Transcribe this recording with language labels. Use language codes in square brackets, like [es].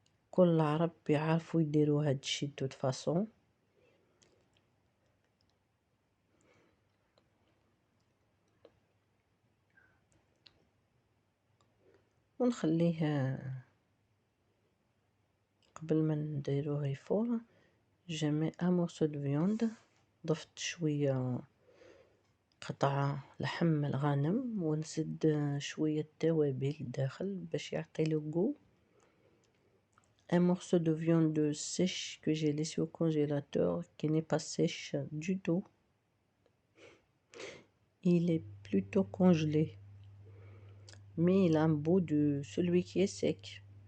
[ar] كل العرب يعرفوا يديروا هاد الشي دو فاصون. ونخليه قبل ما نديروه يفور. جمع [fr] un morceau de viande. [ar] ضفت شوية قطعة لحم الغنم ونزيد شوية توابل داخل باش يعطي له جو. [fr] un morceau de viande sèche que j'ai laissé au congélateur, qui n'est pas sèche du tout. Il est plutôt congelé, mais il a un goût de celui qui est sec.